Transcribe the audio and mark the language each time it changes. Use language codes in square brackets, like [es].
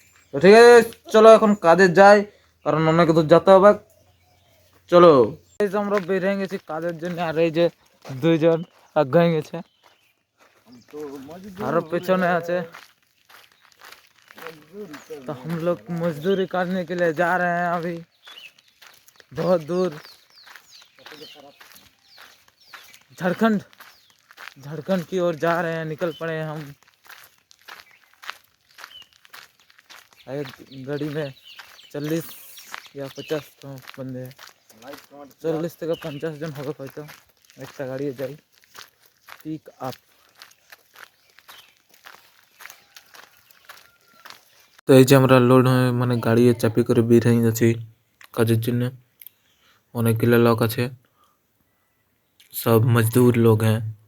[bn] তো ঠিক আছে, চলো এখন কাজে যাই, কারণ অনেক দূর যেতে হবে। চলো এই যে আমরা বেরিয়ে গেছি কাজের জন্য, আর এই যে দুইজন আগায় গেছে, আরো পেছনে আছে। [hi] तो हम लोग मजदूरी करने के लिए जा रहे हैं अभी बहुत दूर, झारखंड झारखंड की ओर जा रहे हैं। निकल पड़े हैं हम। एक गाड़ी में 40 या 50 तो बंदे हैं। [bn] 40 থেকে 50 জন হবে হয়তো একটা গাড়ি যাই পিক আপ। তো এই যে আমরা লোড হয়ে মানে গাড়ি চাপি করে বের হয়ে যাচ্ছি কাজের জন্য। অনেকগুলো লোক আছে, সব মজদুর লোক [hi] हैं।